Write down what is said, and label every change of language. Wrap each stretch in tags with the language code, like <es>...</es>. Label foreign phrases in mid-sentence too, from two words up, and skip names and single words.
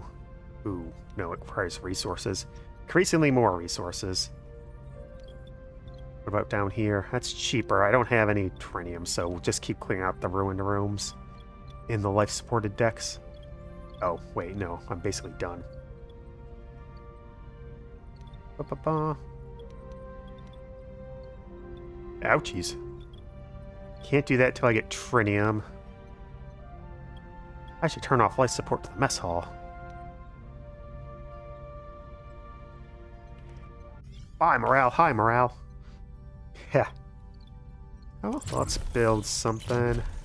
<en>Ooh, no, it requires resources. Increasingly more resources. What about down here? That's cheaper. I don't have any trinium, so we'll just keep clearing out the ruined rooms in the life-supported decks. Oh, wait, no. I'm basically done. Ba-ba-ba. Ouchies. Can't do that till I get trinium. I should turn off life support to the mess hall. Bye, morale. Hi, morale. Yeah. Oh, let's build something.</en>